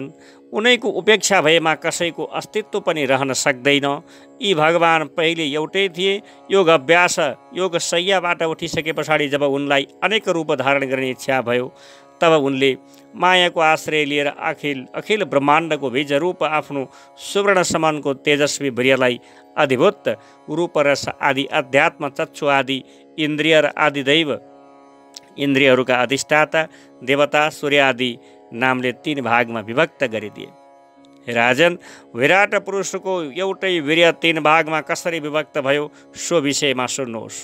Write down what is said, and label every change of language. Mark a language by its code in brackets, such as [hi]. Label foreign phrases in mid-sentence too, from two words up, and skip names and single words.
[ne] उनैको उपेक्षा भएमा कसैको अस्तित्व पनि रहन सक्दैन। यी भगवान पहिले एउटै थिए। योग अभ्यास योग शय्याबाट उठिसके पछाडि जब उनलाई अनेक रूप धारण गर्ने इच्छा भयो तब उनले मायाको आश्रय लिएर अखिल ब्रह्माण्डको बीज रूप आफ्नो सुवर्ण समानको तेजस्वी वीर्यलाई अधिभूत रूप रस आदि अध्यात्म चक्षु आदि इन्द्रिय र आदि दैव इन्द्रियहरूका अधिष्ठाता देवता सूर्य आदि नामले 3 भागमा विभक्त गरिदिए। हे राजन, विराट पुरुषको एउटै वीर्य 3 भागमा कसरी विभक्त भयो सो विषयमा सुन्नुहोस्।